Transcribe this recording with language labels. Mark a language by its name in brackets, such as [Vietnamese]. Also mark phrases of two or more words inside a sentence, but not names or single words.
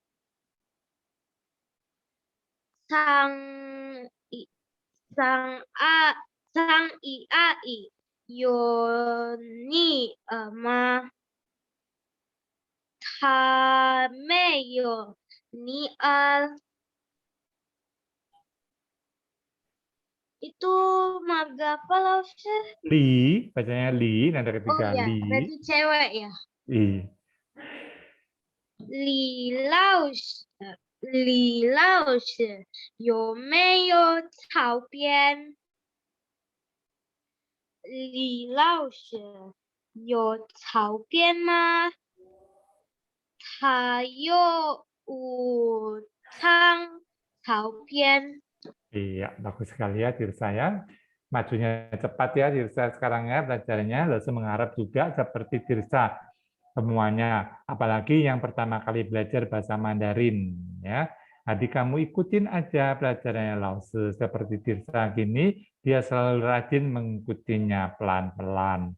[Chinese] 张一阿姨有女儿吗？她没有女儿。 [Indonesian] Itu marga apa Lausnya? li, bacanya li, nada Oh ketiga ya, li, berarti cewek ya. li. [Chinese] 李老师有没有照片？李老师有照片吗？他有5张照片。 [Indonesian] Iya, bagus sekali ya diri saya. Majunya cepat ya diri saya sekarang ya belajarnya. Lalu mengharap juga seperti Tirsa semuanya. Apalagi yang pertama kali belajar bahasa Mandarin ya. Adik kamu ikutin aja pelajarannya Lause seperti Tirsa gini, dia selalu rajin mengikutinya pelan-pelan.